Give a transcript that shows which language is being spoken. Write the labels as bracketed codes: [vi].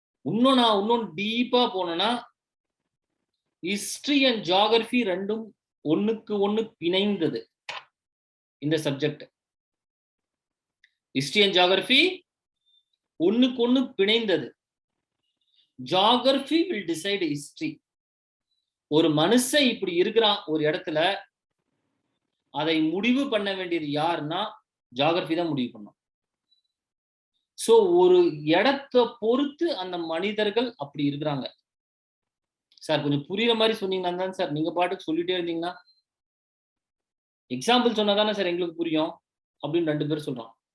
[ta] இன்னும் டீப்பா போனோம்னா ஹிஸ்டரி அண்ட் ஜியோகிராஃபி ரெண்டும் ஒண்ணுக்கு ஒண்ணு பிணைந்தது. இந்த சப்ஜெக்ட் ஹிஸ்டரி அண்ட் ஜியோகிராஃபி ஒண்ணுக்கு ஒண்ணு பிணைந்தது. [en] Geography will decide history. [ta] ஒரு மனுஷன் இப்படி இருக்கிறான் ஒரு இடத்துல, அதை முடிவு பண்ண வேண்டியது யாருன்னா ஜியோகிராஃபி தான் முடிவு பண்ணும். சோ ஒரு இடத்தை பொறுத்து அந்த மனிதர்கள் அப்படி இருக்கிறாங்க. சார் கொஞ்சம் புரியுற மாதிரி சொன்னீங்கன்னா தான் சார், நீங்க பாட்டுக்கு சொல்லிட்டே இருந்தீங்கன்னா எக்ஸாம்பிள் சொன்னாதானே சார் எங்களுக்கு புரியும் அப்படின்னு 2 பேர் சொல்றான்.